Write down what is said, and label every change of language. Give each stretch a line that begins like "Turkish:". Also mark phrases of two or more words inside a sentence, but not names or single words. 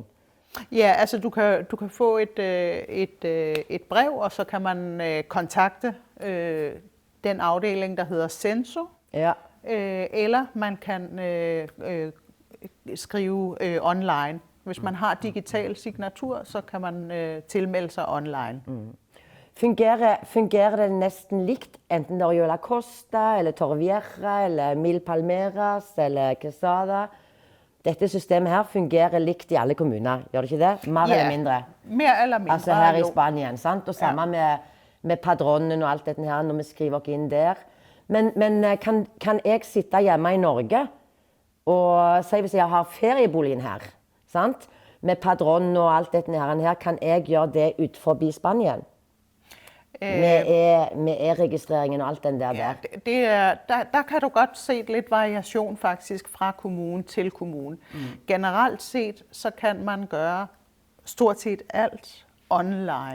Danish: Ja, altså du kan få et brev, og så kan man kontakte den afdeling, der hedder Censo. Eller man kan skrive online. Hvis man har digital signatur, så kan man tilmelde sig online.
Norwegian: Fungerer det næsten likt, enten der er La Costa, eller Torrevieja, eller Mil Palmeras, eller Quesada? Dette systemet her fungerer likt i alle kommuner, gjør det ikke det? Mer eller mindre? Mer eller mindre, altså her i Spanien, sant? Og sammen med padronen og alt dette her, når vi skriver inn der. Men kan jeg sitte hjemme i Norge, og si hvis jeg har ferieboligen her, sant? Med padronen og alt dette her, kan jeg gjøre det ut forbi Spanien? Med e-registreringen og alt den der.
Danish: Der kan du godt se lidt variation faktisk fra kommune til kommune. Generelt set, så kan man gøre stort set alt online.